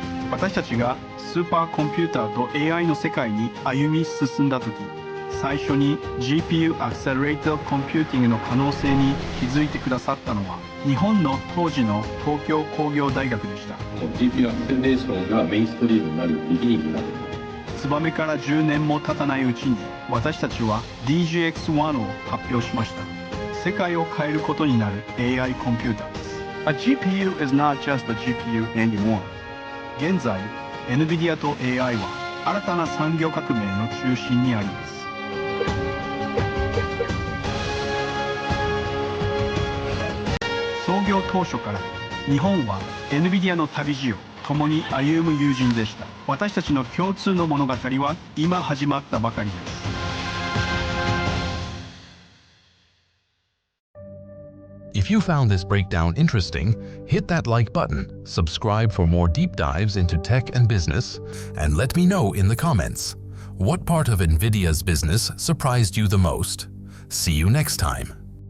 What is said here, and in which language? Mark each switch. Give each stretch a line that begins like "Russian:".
Japanese: 私たちがスーパーコンピューターと AI の世界に歩み進んだ時、最初に GPU Accelerated Computing の可能性に気づいてくださったのは日本の当時の東京工業大学でした。 GPU アクセレーションがメインストリームになるビギニングになる。ツバメから10年も経たないうちに私たちは DGX-1 を発表しました。世界を変えることになる AI コンピューターです。
English: A GPU is not just a GPU anymore.
Japanese: 現在、Nvidia と AI は新たな産業革命の中心にあります。創業当初から日本は Nvidia の旅路を共に歩む友人でした。私たちの共通の物語は今始まったばかりです。
English: If you found this breakdown interesting, hit that like button, subscribe for more deep dives into tech and business, and let me know in the comments. What part of Nvidia's business surprised you the most? See you next time.